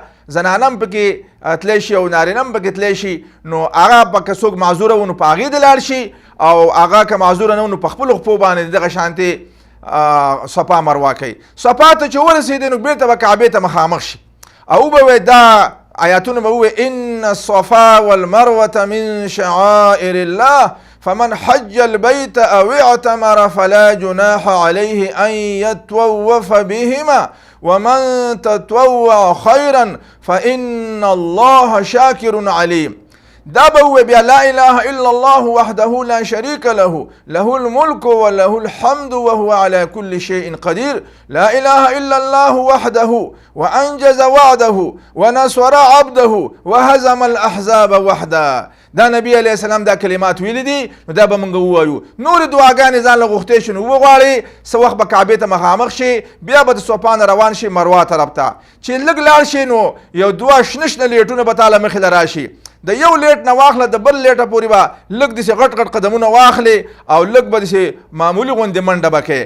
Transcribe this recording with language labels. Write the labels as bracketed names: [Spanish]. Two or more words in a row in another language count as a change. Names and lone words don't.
[Pashto] زنانه هم پکې تلی شي او نارینه هم پکې تلی شي. نو هغه به که څوک معذوره و نو په هغې دې لاړ شي او هغه که معذوره نه و نو په خپلو خپو باندې دغه شانتې صفا مروه کوي. صفا ته چې ورسېدې نو بېرته به کعبې ته مخامخ شي او به وایي دا آیاتونه به ووایي [Arabic] ان الصفا والمروة من شعائر الله فمن حج البيت او اعتمر فلا جناح عليه ان يطوف بهما ومن تطوع خيرا فإن الله شاكر عليم. [Pashto] دا به ووایي بیا [Arabic] لا اله الا الله وحده لا شريك له له الملك وله الحمد وهو على كل شيء قدير لا اله الا الله وحده وانجز وعده ونصر عبده وهزم الاحزاب وحده. [Pashto] دا نبی [Arabic] علیه السلام [Pashto] دا کلمات ویلی دي نو دا به موږ ووایو. نورې دعاګانې ځان له غوښتې شي نو وغواړي څه وخت به کعبې ته مخامخ شي بیا به د صفا نه روان شي مروه طرف ته. چې لږ لاړ شي نو یو 2 شنه لیټونه به تاله مخې له راشي. د یو لیټ نه واخله د بل لیټه پورې به لږ داسې غټ قدمونه واخلې او لږ به داسې معمولي غوندې منډه به کوې.